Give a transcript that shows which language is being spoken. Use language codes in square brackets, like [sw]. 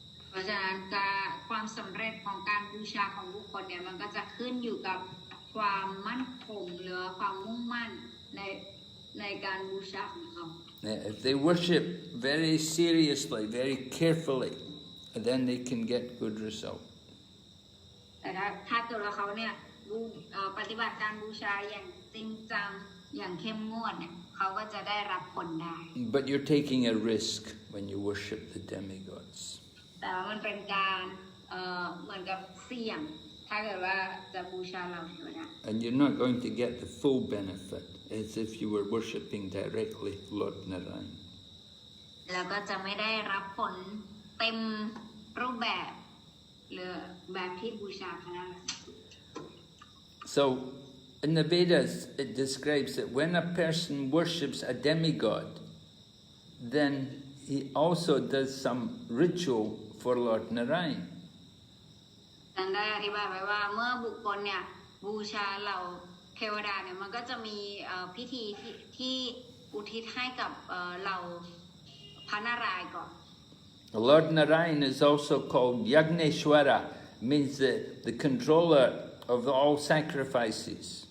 [th] เพราะฉะนั้นความสำเร็จของการบูชาของบุคคลเนี่ยมันก็จะขึ้นอยู่กับความมั่นคงหรือความมุ่งมั่นในการบูชาของเขา [en] If they worship very seriously, very carefully, then they can get good result. [th] แต่ถ้าเกิดว่าเขาเนี่ยปฏิบัติการบูชาอย่างจริงจังอย่างเข้มงวดเนี่ยเขาก็จะได้รับผลได้ [en] But you're taking a risk when you worship the demigods. [th] แต่ว่ามันเป็นการเหมือนกับเสี่ยงถ้าเกิดว่าจะบูชาเราเทวดา [en] And you're not going to get the full benefit as if you were worshipping directly Lord Narayan. [th] แล้วก็จะไม่ได้รับผลเต็มรูปแบบหรือแบบที่บูชาพระนารายณ์ [en] So in the Vedas it describes that when a person worships a demigod, then he also does some ritual for Lord Narayan. [th] ท่านได้อธิบายไว้ว่าเมื่อบุคคลเนี่ยบูชาเหล่าเทวดาเนี่ยมันก็จะมีพิธีที่อุทิศให้กับเหล่าพระนารายณ์ก่อน [en] Lord Narayan is also called Yagneshwara, means the controller of all sacrifices.